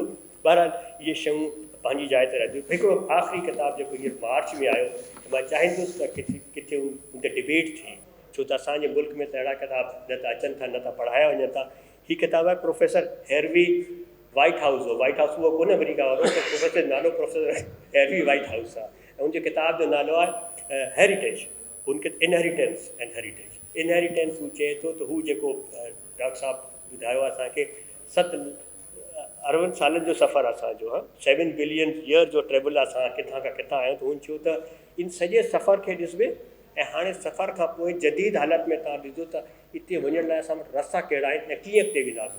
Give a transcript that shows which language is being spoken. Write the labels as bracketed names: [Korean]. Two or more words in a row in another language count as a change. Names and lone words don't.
[Sindhi] बहरहाल इहे शयूं पंहिंजी जाइ ते रहंदियूं। हिकिड़ो आख़िरी किताब जेको इहो मार्च में आयो, मां चाहींदुसि त किथे उन ते डिबेट थिए, छो त असांजे मुल्क में त अहिड़ा किताब न त अचनि था, न त पढ़ाया वञनि था। हीअ किताबु आहे प्रोफेसर हैरवी वाइट हाउस जो, वाइट हाउस उहो कोन्हे अमेरिका वारो, त प्रोफेसर नालो प्रोफेसर हैरवी वाइट हाउस आहे। ऐं उनजे किताब जो नालो आहे हेरिटेज, उनखे इनहेरिटेंस एंड हेरिटेज। इनहेरिटेंस हू चए थो त हू जेको डॉक्टर साहब ॿुधायो आहे असांखे 7 अरबनि सालनि जो सफ़र असांजो, 7 [English] billion year [Sindhi] जो ट्रेवल असां किथां खां किथां आहियूं। त हुन चयो त इन सॼे सफ़र खे ॾिसबे, ऐं हाणे सफ़र खां पोइ जदीद हालत में तव्हां ॾिसो त हिते वञण लाइ असां वटि रस्ता कहिड़ा आहिनि ऐं कीअं अॻिते वेंदासीं।